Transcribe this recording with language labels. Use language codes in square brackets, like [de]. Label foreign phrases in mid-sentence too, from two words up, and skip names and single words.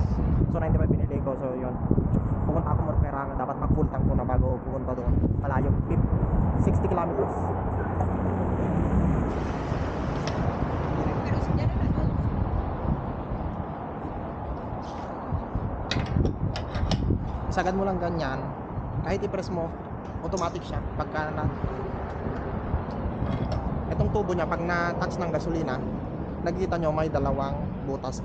[tl] So 95 binili ko, so yun. Pupunta ako Morpera, dapat mag-full tank ko na bago pupunta doon. Malayo, 60 kilometers. [es] Pero si ya no la luz. [tl] Isagad mo lang ganyan, kahit i-press mo, automatic siya pagka na itong tubo niya pag na-touch ng gasolina, nakikita nyo may dalawang butas.